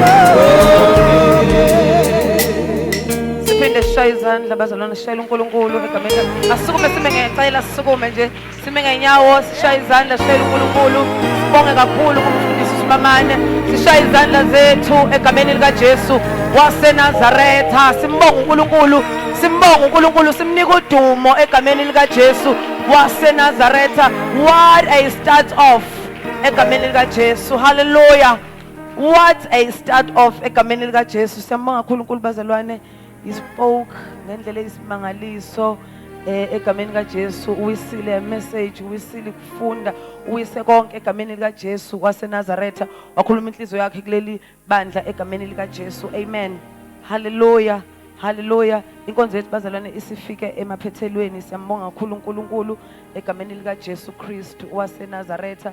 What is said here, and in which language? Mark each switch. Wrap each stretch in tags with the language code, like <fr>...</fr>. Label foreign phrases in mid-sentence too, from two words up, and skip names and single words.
<zu>Bazalwane, shayela uNkulunkulu egameni asisukume sime ngecela sisukume nje sime ngenyawo sishaye izandla sishayele uNkulunkulu sibonge kakhulu kumfundisi uSibamane sishaye izandla zethu egameni lika Jesu waseNazaretha simbonga uNkulunkulu simnika udumo egameni lika Jesu waseNazaretha.</zu> <en>What a start off</en> <zu>egameni lika Jesu. Hallelujah.</zu> <en>What a start off</en> <zu>egameni lika Jesu. Siyambonga kakhulu uNkulunkulu bazalwane.</zu> <en>He spoke</en> <zu>ngendlela eyisimangaliso egameni lika Jesu. Uwisile message, uwisile kufunda, uwise konke egameni lika Jesu waseNazaretha. Wakhuluma inhliziyo yakhe kuleli bandla egameni lika Jesu. Amen. Hallelujah. Hallelujah. Inkonzo yethu bazalwane isifike emaphethelweni. Siyambonga kakhulu uNkulunkulu egameni lika Jesu Kristu waseNazaretha.</zu>